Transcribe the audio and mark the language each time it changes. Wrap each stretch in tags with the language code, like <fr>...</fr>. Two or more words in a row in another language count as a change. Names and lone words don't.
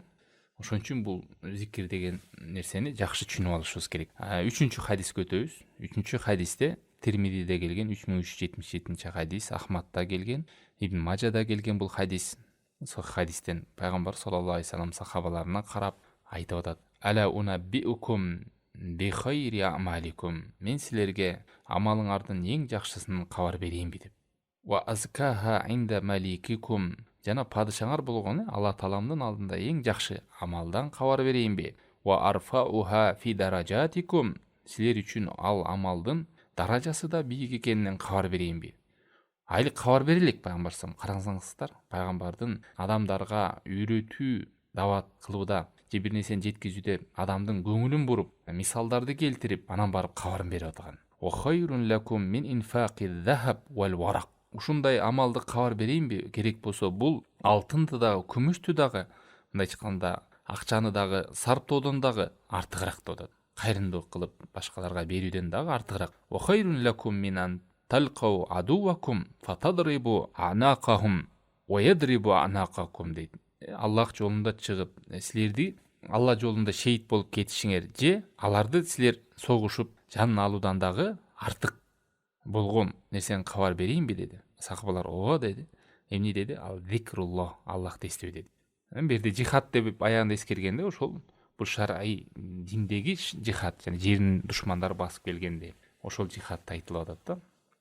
<ky>Ошон үчүн бул зикир деген нерсени жакшы түшүнүп алышыбыз керек. Үчүнчү хадиске өтөбүз. Үчүнчү хадисте Тирмидиде келген 3377 хадис, Ахмадда келген, Ибн Мажада келген бул хадис. Сол хадистен пайгамбар</ky> <ar>صلى الله عليه وسلم</ar> <ky>сахабаларына карап айтып атат:</ky> <ar>"ألا أنبئكم بخير أعمالكم."</ar> <ky>Мен силерге амалыңардын эң жакшысын кабар берейинби деп.</ky> <ar>"وأزكاها عند مليككم."</ar> <ky>Жана падышаңар болгон Алла Тааламдын алдында эң жакшы амалдан кабар берейинби?</ky> <ar>"وأرفعها في درجاتكم."</ar> <ky>Силер үчүн ал амалдын даражасы да бийик экенинен кабар берейинби? Айли кабар берелик пайгамбарсам. Караңыздар, пайгамбардын адамдарга үйрөтүү, дават кылууда же бир нерсени жеткизүүдө адамдын көңүлүн буруп, мисалдарды келтирип, анан барып кабарын берип атган.</ky> <ar>"وخير لكم من إنفاق الذهب والورق."</ar> <ky>Ушундай амалды кабар берейинби? Керек болсо бул алтынды дагы, күмүштү дагы, мындай айтканда акчаны дагы сарптоодон дагы артыгыраак деп атат. Кайрымдуулук кылып башкаларга берүүдөн дагы артыгыраак.</ky> <ar>"وخير لكم من أن تلقوا عدوكم فتضربوا أعناقهم ويضربوا أعناقكم" дейт.</ar> <ky>Аллах жолунда чыгып, силерди Алла жолунда шейит болуп кетишиңер же аларды силер согушуп жанын алуудан дагы артык болгон нерсени кабар берейинби деди. Сахабалар ооба деди. Эмне деди? Ал зикруллах, Аллахты эстөө деди. Бу жерде жихад деп аягында эскергенде ошол бул шар'ий диндеги жихад, жана жердин душмандары басып келгенде ошол жихадты айтылып атат да.</ky>